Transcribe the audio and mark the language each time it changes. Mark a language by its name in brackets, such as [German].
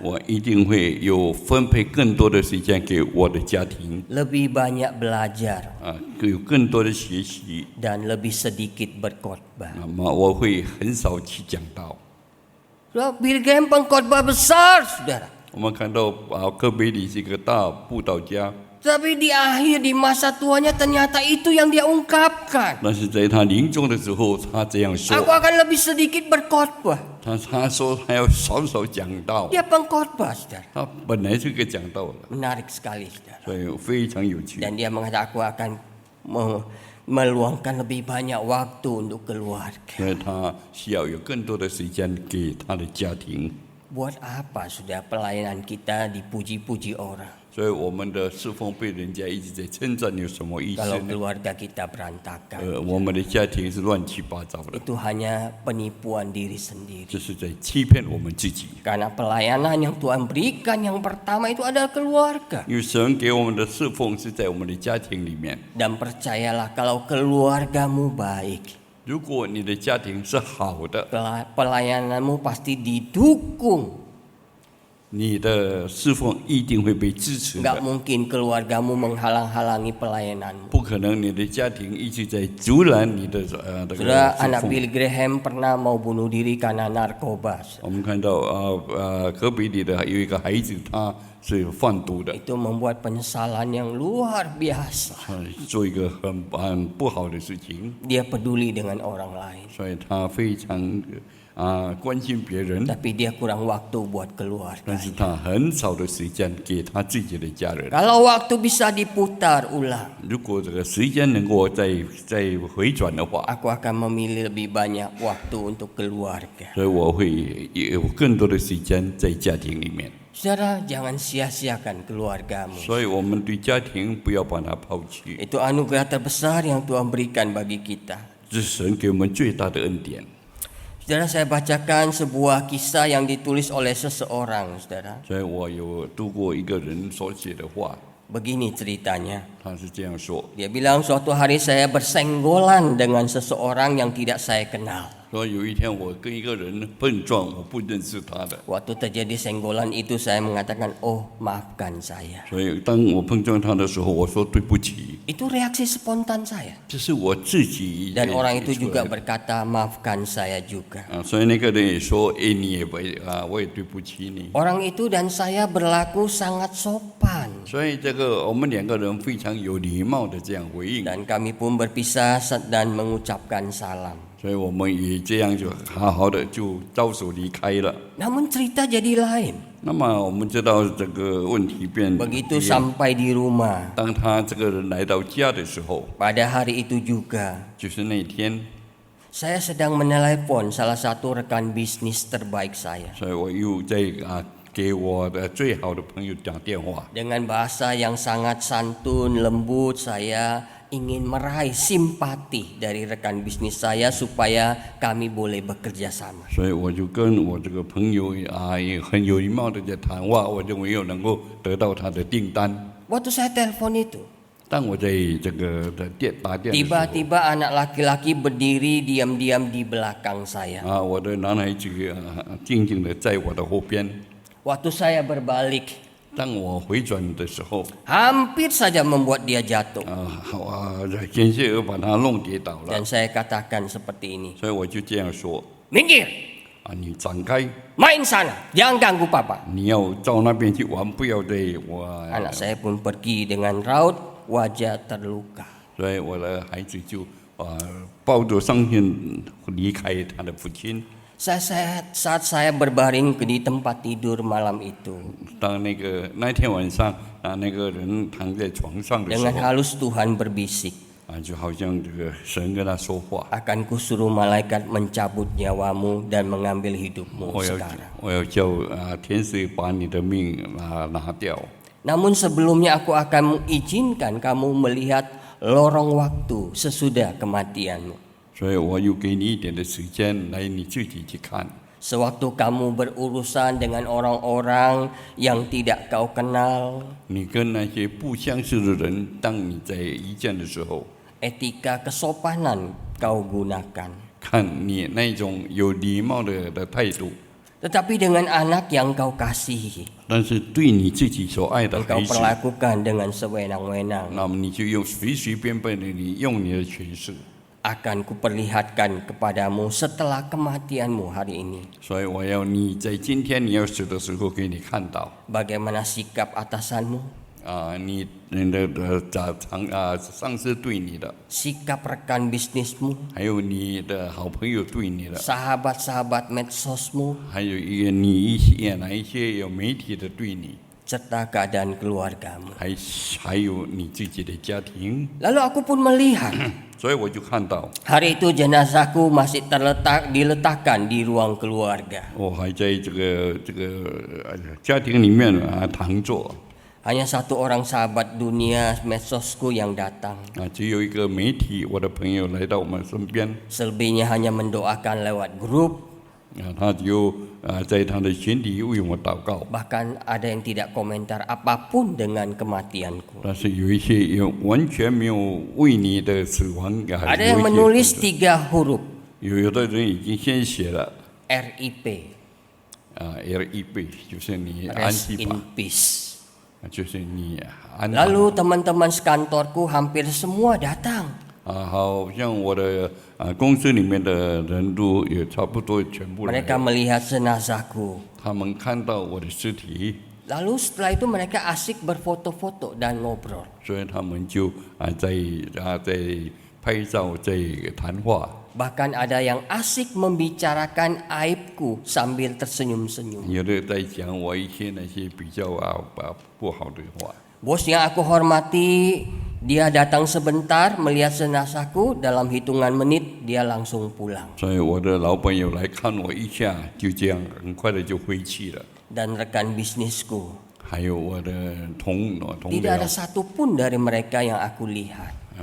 [Chinese] 我一定会有分配更多的时间给我的家庭， [Indonesian] Lebih banyak belajar [Chinese] 有更多的学习。 [Indonesian] dan lebih sedikit berkhotbah. [Chinese] 那么我会很少去讲道。 [Indonesian] Billy Graham pengkhotbah besar, saudara. [Chinese] 我们看到戈贝利是一个大布道家， [Indonesian] Tapi di akhir, di masa tuanya ternyata itu yang dia ungkapkan. [Chinese] 但是在他临终的时候，他这样说 [Indonesian] Aku： akan lebih sedikit berkhotbah. [Chinese] 他说他要少讲道。 [Indonesian] Dia pengkhotbah, saudara. [Chinese] 他本来是个讲道的， [Indonesian] Menarik sekali, saudara. [Chinese] 所以非常有趣。 [Indonesian] Dan dia mengatakan, aku akan meluangkan lebih banyak waktu untuk keluarga. [Chinese] 所以他需要有更多的时间给他的家庭。 [Indonesian] Buat apa sudah pelayanan kita dipuji-puji orang [Chinese] 所以我们的侍奉被人家一直在称赞，有什么意思 [Indonesian] kalau [Chinese] 呢？ [Indonesian] keluarga kita berantakan? [Chinese] 我们的家庭是乱七八糟的， [Indonesian] Itu hanya penipuan diri sendiri. [Chinese] 这是在欺骗我们自己。 [Indonesian] Karena pelayanan yang Tuhan berikan yang pertama itu adalah keluarga. [Chinese] 因为神给我们的侍奉是在我们的家庭里面。 [Indonesian] Dan percayalah kalau keluargamu baik, [Chinese] 如果你的家庭是好的， [Indonesian] pelayananmu pasti didukung. [Chinese] 你的侍奉一定会被支持 [Indonesian] Enggak [Chinese] 的。 [Indonesian] mungkin keluargamu menghalang-halangi pelayananmu. [Chinese] 不可能你的家庭一直在阻拦你的这个 [Indonesian] Saudara, [Chinese] 侍 [Indonesian] anak [Chinese] 奉。 [Indonesian] Billy Graham pernah mau bunuh diri karena narkoba. [Chinese] 我们看到戈比里的有一个孩子，他是贩毒的， [Indonesian] Itu membuat penyesalan yang luar biasa. [Chinese] 做一个很不好的事情， [Indonesian] Dia peduli dengan orang lain, [Chinese] 所以他非常关心别人， [Indonesian] tapi dia kurang waktu buat keluarga. [Chinese] 但是他很少的时间给他自己的家人。 [Indonesian] Kalau waktu bisa diputar ulang, [Chinese] 如果这个时间能够再回转的话， [Indonesian] aku akan memilih lebih banyak waktu untuk keluarga. [Chinese] 所以我会有更多的时间在家庭里面。 [Indonesian] Saudara, jangan sia-siakan keluargamu. [Chinese] 所以我们对家庭不要把它抛弃， [Indonesian] Itu anugerah terbesar yang Tuhan berikan bagi kita. [Chinese] 这是神给我们最大的恩典。 [Indonesian] Saudara, saya bacakan sebuah kisah yang ditulis oleh seseorang, saudara. [Chinese] 所以我有读过一个人所写的话， [Indonesian] Begini ceritanya. [Chinese] 他是这样说。 [Indonesian] Dia bilang, suatu hari saya bersenggolan dengan seseorang yang tidak saya kenal. [Chinese] 说有一天我跟一个人碰撞，我不认识他的， [Indonesian] Waktu terjadi senggolan itu saya mengatakan, oh maafkan saya. [Chinese] 所以当我碰撞他的时候，我说对不起， [Indonesian] Itu reaksi spontan saya. [Chinese] 这是我自己 [Indonesian] Dan orang itu [Chinese] 写出来 [Indonesian] juga [Chinese] 的 [Indonesian] berkata, maafkan saya juga. [Chinese] 所以那个人也说，你也我也对不起你。 [Indonesian] Orang itu dan saya berlaku sangat sopan. [Chinese] 所以这个我们两个人非常有礼貌的这样回应， [Indonesian] Dan kami pun berpisah dan mengucapkan salam. [Chinese] 所以我们也这样就好好的就招手离开了。 [Indonesian] Namun cerita jadi lain. [Chinese] 那么我们知道这个问题变 [Indonesian] Begitu sampai di rumah, [Chinese] 当他这个人来到家的时候， [Indonesian] pada hari itu juga, [Chinese] 就是那天， [Indonesian] saya sedang menelepon salah satu rekan bisnis terbaik saya. [Chinese] 所以我又在给我的最好的朋友打电话。 [Indonesian] Dengan bahasa yang sangat santun, lembut, saya ingin meraih simpati dari rekan bisnis saya supaya kami boleh bekerja sama. [Chinese] 所以我就跟我这个朋友也很有礼貌的在谈话，我认为又能够得到他的订单。 [Indonesian] Waktu saya telepon itu, [Chinese] 当我在这个的打电的时候， [Indonesian] tiba-tiba anak laki-laki berdiri diam-diam di belakang saya. [Chinese] 我的男孩子静静的在我的后边。 [Indonesian] Waktu saya berbalik, [Chinese] 当我回转的时候， [Indonesian] hampir saja membuat dia jatuh. [Chinese] 险些又把他弄跌倒了， [Indonesian] Dan saya katakan seperti ini, [Chinese] 所以我就这样说 [Indonesian] minggir, [Chinese] 你展开， [Indonesian] main sana, jangan ganggu papa. [Chinese] 你要到那边去玩，不要对我。 [Indonesian] Anak saya pun pergi dengan raut wajah terluka. [Chinese] 所以我的孩子就抱着伤心离开他的父亲。 [Indonesian] Saat saya berbaring di tempat tidur malam itu, [Chinese] 当那天晚上那个人躺在床上的时 [Indonesian] dengan [Chinese] 候， [Indonesian] halus Tuhan berbisik, [Chinese] 就好像这个神跟他说话， [Indonesian] akan kusuruh malaikat mencabut nyawamu dan mengambil hidupmu [Chinese] 我要叫天使把你的命拿掉。 [Indonesian] Namun sebelumnya aku akan mengizinkan kamu melihat lorong waktu sesudah kematianmu. [Chinese] 所以我又给你一点的时间来你自己去看。 [Indonesian] Sewaktu kamu berurusan dengan orang-orang yang tidak kau kenal, [Chinese] 你跟那些不相识的人，当你在一见的时候， [Indonesian] etika kesopanan kau gunakan. [Chinese] 看你那种有礼貌的态度。 [Indonesian] Tetapi dengan anak yang kau kasihi, [Chinese] 但是对你自己所爱的 [Indonesian] kau [Chinese] 孩子， [Indonesian] perlakukan dengan sewenang-wenang. [Chinese] 那么你就用随随便便的你用你的权势。 [Indonesian] Akan kuperlihatkan kepadamu setelah kematianmu hari ini. [Chinese] 所以我要你在今天你要死的时候给你看到 [Indonesian] Bagaimana sikap atasanmu, [Chinese] 你的上司对你的， [Indonesian] sikap rekan bisnismu, [Chinese] 还有你的好朋友对你的， [Indonesian] sahabat-sahabat medsosmu, [Chinese] 还有你哪一些有媒体的对你， [Indonesian] serta keadaan keluargamu. [Chinese] 还有你自己的家庭。 [Indonesian] Lalu aku pun melihat [Chinese] 所以我就看到 [Indonesian] hari itu jenazahku masih diletakkan di ruang keluarga. [Chinese] 我还在这个家庭里面躺着。 [Indonesian] Hanya satu orang sahabat dunia medsosku yang datang. [Chinese] 只有一个媒体，我的朋友来到我们身边， [Indonesian] Selebihnya hanya mendoakan lewat grup. [Chinese] 他就在他的群体为我祷告。 [Indonesian] Bahkan ada yang tidak komentar apapun dengan kematianku. [Chinese] 但是有一些也完全没有为你的死亡 [Indonesian] Ada yang menulis 3 huruf [Chinese] 有的人已经先写了 [English] RIP, [Chinese] RIP， 就是你安 [English] Rest [Chinese] 息吧 [English] in，Peace. [Chinese] 就是你安息。 [Indonesian] Lalu teman-teman sekantorku hampir semua datang. [Chinese] 好像我的公司里面的人都也差不多全部来 [Indonesian] Mereka melihat jenazahku. [Chinese] 他们看到我的尸体， [Indonesian] Lalu setelah itu mereka asik berfoto-foto dan ngobrol. [Chinese] 所以他们就在拍照，在谈话。 [Indonesian] Bahkan ada yang asik membicarakan aibku sambil tersenyum-senyum. [Chinese] 有的在讲我一些那些比较不好的话。 [Indonesian] Bos yang aku hormati, dia datang sebentar melihat jenazahku, dalam hitungan menit dia langsung pulang. [Chinese] 所以我的老板有来看我一下，就这样很快的就回去了。 [Indonesian] Dan rekan bisnisku, [Chinese] 还有我的同 [Indonesian] tidak [Chinese] 僚 [Indonesian] ada satupun dari mereka yang aku lihat.